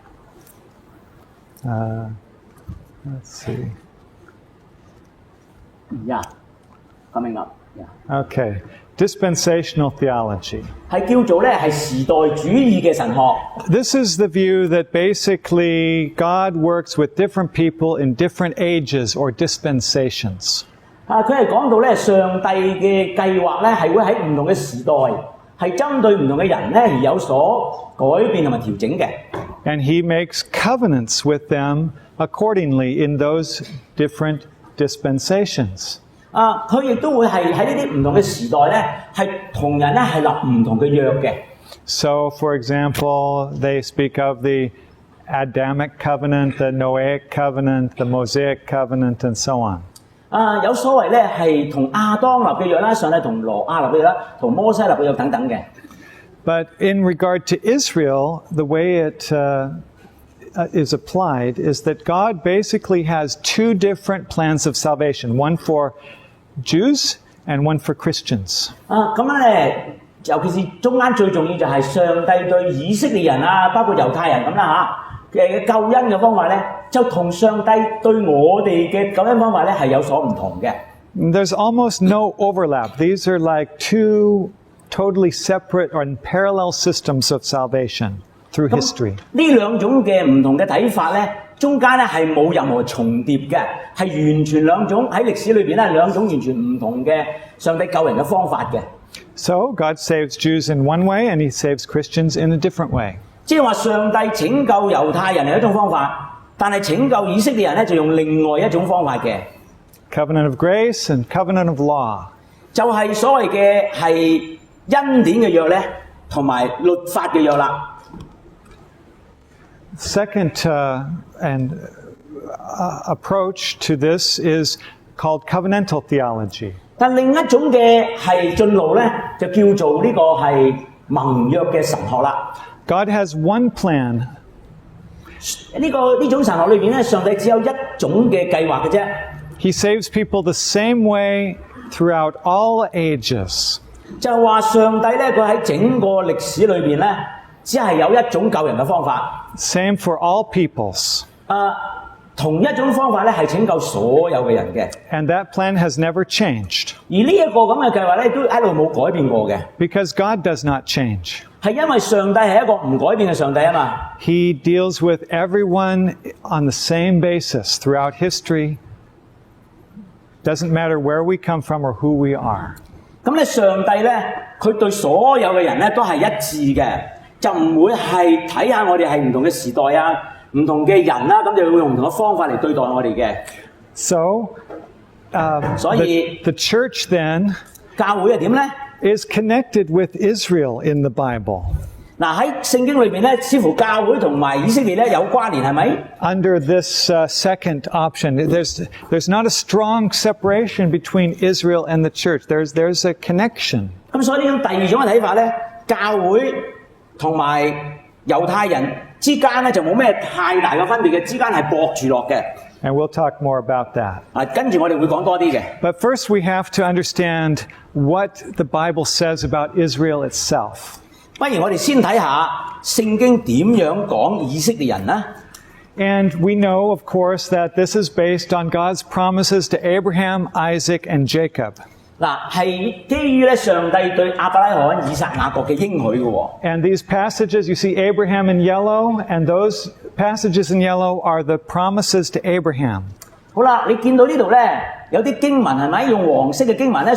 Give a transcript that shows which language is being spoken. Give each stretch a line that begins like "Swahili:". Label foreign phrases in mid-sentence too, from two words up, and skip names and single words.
English: Let's see. Yeah, coming up. Yeah. Okay. Dispensational theology.
Cantonese: 係叫做咧係時代主義嘅神學。
English: This is the view that basically God works with different people in different ages or dispensations.
Cantonese: 佢係講到咧上帝嘅計劃咧係會喺唔同嘅時代，係針對唔同嘅人咧而有所改變同埋調整嘅。
English: And he makes covenants with them accordingly in those different dispensations.
Cantonese: 佢亦都會係喺呢啲唔同嘅時代咧，係同人咧係立唔同嘅約嘅。
English: So, for example, they speak of the Adamic covenant, the Noahic covenant, the Mosaic covenant, and so on.
Cantonese: 有所謂咧係同亞當立嘅約啦，上帝同挪亞立嘅約啦，同摩西立嘅約等等嘅。
English: But in regard to Israel, the way it is applied is that God basically has two different plans of salvation, one for Jews and one for Christians.
Cantonese: 咁樣咧，尤其是中間最重要就係上帝對以色列人包括猶太人咁啦嘅救恩嘅方法咧，就同上帝對我哋嘅救恩方法咧係有所唔同嘅。
English: There's almost no overlap. These are like two totally separate or parallel systems of salvation through history.
Cantonese: 呢兩種嘅唔同嘅睇法咧，中間咧係冇任何重疊嘅，係完全兩種喺歷史裏邊咧兩種完全唔同嘅上帝救人嘅方法嘅。
English: So God saves Jews in one way and he saves Christians in a different way.
Cantonese: 即係話上帝拯救猶太人係一種方法，但係拯救以色列人咧就用另外一種方法嘅。
English: Covenant of grace and covenant of law.
Cantonese: 就係所謂嘅係恩典嘅約咧，同埋律法嘅約啦。
English: Second approach to this is called covenantal theology.
Cantonese: 但另一種嘅係進路咧，就叫做呢個係盟約嘅神學啦。
English: God has one plan.
Cantonese: 呢種神學裏邊咧，上帝只有一種嘅計劃嘅啫。
English: He saves people the same way throughout all ages.
Cantonese: 就話上帝咧，佢喺整個歷史裏邊咧，只係有一種救人嘅方法。
English: Same for all peoples.
Cantonese: 同一種方法咧係拯救所有嘅人嘅。
English: And that plan has never changed
Cantonese: 而呢一個咁嘅計劃咧，都一路冇改變過嘅，
English: because God does not change.
Cantonese: 係因為上帝係一個唔改變嘅上帝啊嘛。
English: He deals with everyone on the same basis throughout history. Doesn't matter where we come from or who we are.
Cantonese: 咁咧，上帝咧，佢對所有嘅人咧都係一致嘅，就唔會係睇下我哋係唔同嘅時代啊、唔同嘅人啦，咁就會用唔同嘅方法嚟對待我哋嘅。
English: So,
Cantonese: 所以
English: the church then
Cantonese: 教會係點咧？
English: is connected with Israel in the Bible.
Cantonese: 嗱喺聖經裏邊咧，似乎教會同埋以色列咧有關聯，係咪？
English: Under this second option, there's not a strong separation between Israel and the church. There's a connection.
Cantonese: 咁所以呢種第二種嘅睇法咧，教會同埋猶太人之間咧就冇咩太大嘅分別嘅，之間係駁住落嘅。
English: And we'll talk more about that.
Cantonese: 跟住我哋會講多啲嘅。
English: But first, we have to understand what the Bible says about Israel itself.
Cantonese: 不如我哋先睇下聖經點樣講以色列人啦。
English: And we know, of course, that this is based on God's promises to Abraham, Isaac, and Jacob.
Cantonese: 嗱，係基於咧上帝對亞伯拉罕、以撒、雅各嘅應許嘅喎。
English: And these passages, you see Abraham in yellow, and those passages in yellow are the promises to Abraham.
Cantonese: 好啦，你見到呢度咧有啲經文係咪用黃色嘅經文咧？